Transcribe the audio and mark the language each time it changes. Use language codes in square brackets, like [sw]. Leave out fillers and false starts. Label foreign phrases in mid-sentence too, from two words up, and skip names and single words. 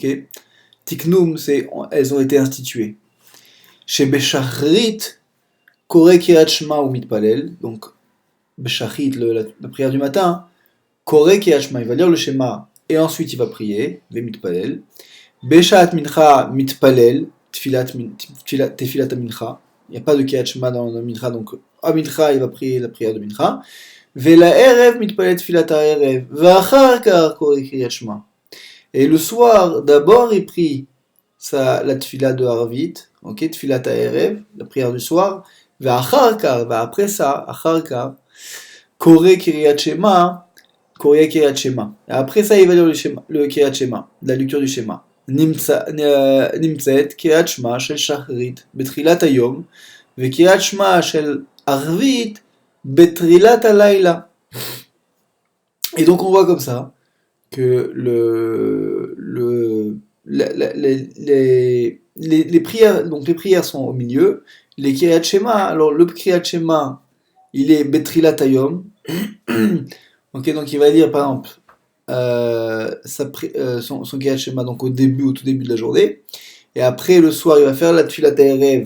[fr] Tiknum, elles ont été instituées. Chez [he] בשחרית, קורא קריאת שמע ומתפלל, [fr] donc Beshachrit, la prière du matin, [he] קורא קריאת שמע, [fr] il va lire le schéma et ensuite il va prier, [he] ומתפלל. בשעת מנחה מתפלל, תפילת מנחה. [fr] Il n'y a pas de [he] קריאת שמע [fr] dans le Mincha, donc à Mincha, il va prier la prière de Mincha. [he] ולערב מתפלל תפילת ערב. ואחר כך קורא קריאת שמע. [fr] Et le soir, d'abord, il prie la Tfilat de Arvit, ok, [he] תפילת ערב, [fr] la prière du soir. [he] ואחר כך, [fr] après ça, [he] אחר כך, קורא קריאת שמע, [fr] Et après ça, il va lire le [he] קריאת שמע, [fr] la lecture du schéma. [he] נמצאת קריאת שמע של שחרית בתחילת היום וקריאת שמע של ערבית בתחילת הלילה. [fr] Et donc on voit comme ça que les prières, donc les prières sont au milieu, les [he] קריאת שמע, [fr] alors le [he] קריאת שמע [fr] il est [he] בתחילת היום. [fr] Ok, donc il va dire par exemple son [he] קריאת שמע [fr] donc au tout début de la journée, et après le soir il va faire la [he] תפילת ערב.